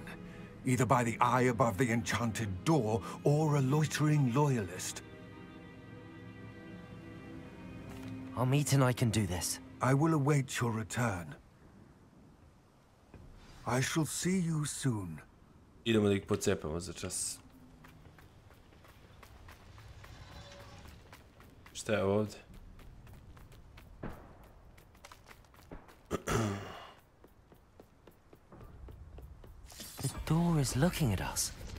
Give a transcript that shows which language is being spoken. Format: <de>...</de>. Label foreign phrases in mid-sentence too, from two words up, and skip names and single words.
<en>Either by the eye above the enchanted door, or a loitering loyalist. Amit and I can do this. I will await your return. I shall see you soon.</en> <sr>Idemo da ih pocepamo za čas. Šta je ovdje?</sr> <en>The door is looking at us.</en>